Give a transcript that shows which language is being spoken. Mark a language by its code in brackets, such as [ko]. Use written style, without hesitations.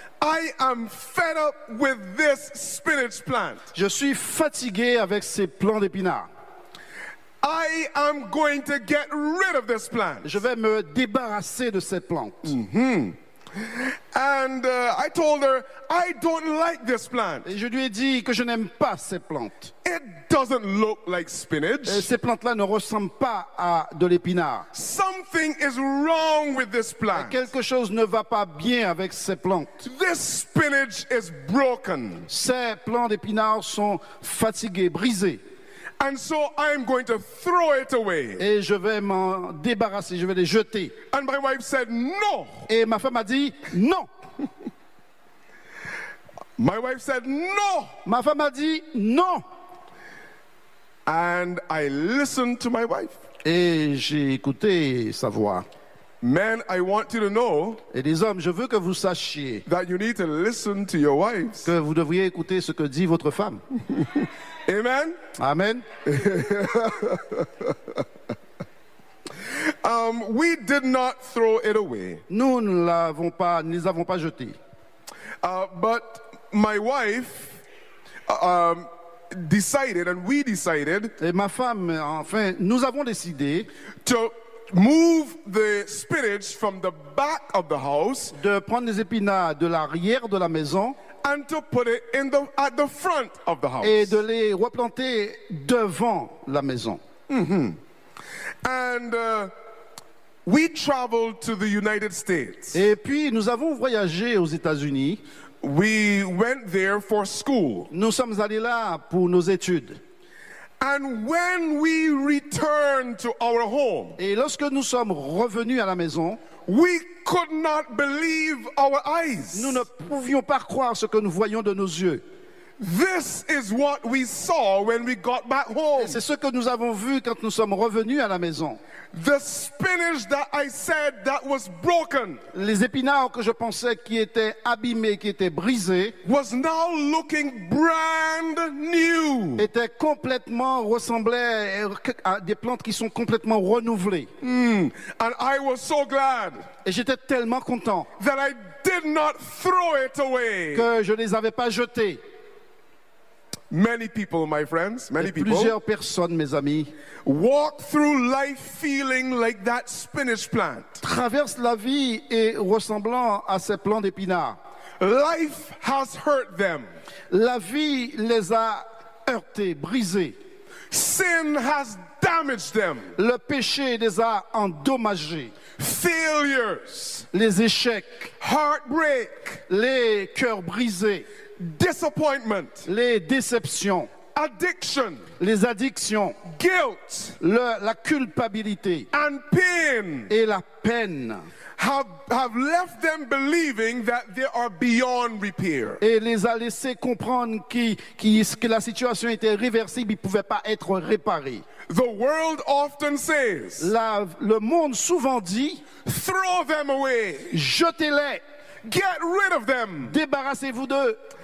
[en] I am fed up with this spinach plant. [fr] Je suis fatigué avec ces plants d'épinards. [en] I am going to get rid of this plant. [fr] Je vais me débarrasser de cette plante. Mm-hmm. [en] And I told her I don't like this plant. [fr] Et je lui ai dit que je n'aime pas cette plante. [en] It doesn't look like spinach. [fr] Et ces plantes-là ne ressemblent pas à de l'épinard. [en] Something is wrong with this plant. [fr] Et quelque chose ne va pas bien avec ces plantes. [en] This spinach is broken. [fr] Ces plants d'épinards sont fatigués, brisés. [en] And so I'm going to throw it away. [fr] Et je vais m'en débarrasser, je vais les jeter. [en] And my wife said no. [fr] Et ma femme a dit non. [en] My wife said no. [fr] Ma femme a dit non. [en] And I listened to my wife. [fr] Et j'ai écouté sa voix. [en] Men, I want you to know. [fr] Et les hommes, je veux que vous sachiez. [en] That you need to listen to your wives. [fr] Que vous devriez écouter ce que dit votre femme. [en] Amen. [fr] Amen. [en] We did not throw it away. [fr] Nous ne l'avons pas, ne les avons pas jetés. [en] But my wife decided, and we decided. [fr] Et ma femme, enfin, nous avons décidé [en] to move the spinach from the back of the house. [fr] De prendre les épinards de l'arrière de la maison. [en] And to put it in the at the front of the house. [fr] Et de les replanter devant la maison. [en] Mm-hmm. And we traveled to the United States. [fr] Et puis nous avons voyagé aux États-Unis. [en] We went there for school. [fr] Nous sommes allés là pour nos études. [en] And when we returned to our home. [fr] Et lorsque nous sommes revenus à la maison. [en] We could not believe our eyes. [fr] Nous ne pouvions pas croire ce que nous voyions de nos yeux. [en] This is what we saw when we got back home. [fr] Et c'est ce que nous avons vu quand nous sommes revenus à la maison. [en] The spinach that I said that was broken. [fr] Les épinards que je pensais qui étaient abîmés, qui étaient brisés, [en] was now looking brand new. [fr] Était complètement ressemblait à des plantes qui sont complètement renouvelées. [en] Mm. And I was so glad. [fr] Et j'étais tellement content. [en] That I did not throw it away. [fr] Que je ne les avais pas jetés. [en] Many people, my friends, many people. [fr] Plusieurs personnes, mes amis, [en] walk through life feeling like that spinach plant. [fr] Traverse la vie et ressemblant à ces plants d'épinards. [en] Life has hurt them. [fr] La vie les a heurtés, brisés. [en] Sin has damaged them. [fr] Le péché les a endommagés. [en] Failures. [fr] Les échecs. [en] Heartbreak. [fr] Les cœurs brisés. [en] Disappointment. [fr] Les déceptions. [en] Addiction. [fr] Les addictions. [en] Guilt. [fr] La culpabilité. [en] And pain. [fr] Et la peine. [en] Have left them believing that they are beyond repair. [fr] Et les a laissé comprendre que la situation était réversible, ils pouvaient pas être réparés. [en] The world often says. [fr] Le monde souvent dit. [en] Throw them away. [fr] Jetez-les. [en] Get rid of them. [fr] Débarrassez-vous d'eux.